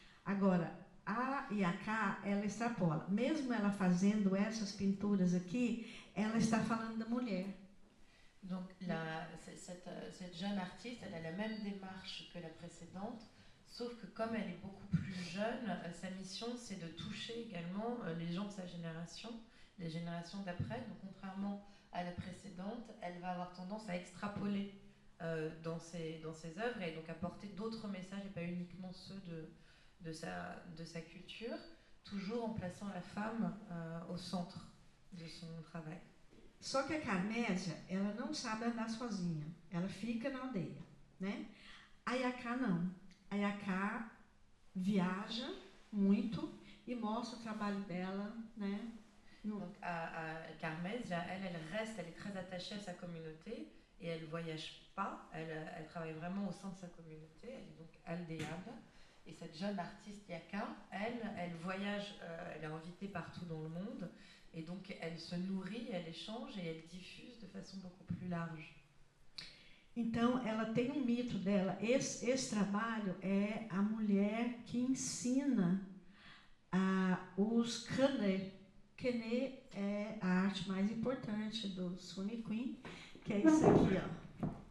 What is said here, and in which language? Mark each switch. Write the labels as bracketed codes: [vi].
[pt] Agora, a Yaka, ela extrapola. Mesmo ela fazendo essas pinturas aqui, ela está falando da mulher. [fr] Donc cette jeune artiste, elle a la même démarche que la précédente, sauf que comme elle est beaucoup plus jeune, sa mission c'est de toucher également les gens de sa génération, les générations d'après. Donc contrairement à la précédente, elle va avoir tendance à extrapoler dans ses œuvres et donc apporter d'autres messages et pas uniquement ceux de sa culture, toujours en plaçant la femme au centre de son travail. [pt] Só que a Carmésia, ela não sabe andar sozinha, ela fica na aldeia, né? A Yaka não. A Yaka viaja muito e mostra o trabalho dela, né? [fr] Donc à Carmésia, elle reste, elle est très attachée à sa communauté et elle ne voyage pas, elle travaille vraiment au sein de sa communauté, elle est donc aldéade. Et cette jeune artiste Yaka, elle voyage, elle est invitée partout dans le monde et donc elle se nourrit, elle échange et elle diffuse de façon beaucoup plus large. [pt] Então, ela tem um mito dela. Esse trabalho é a mulher que ensina os Kane. Kane é a arte mais importante do Rune Queen, que é isso aqui, ó.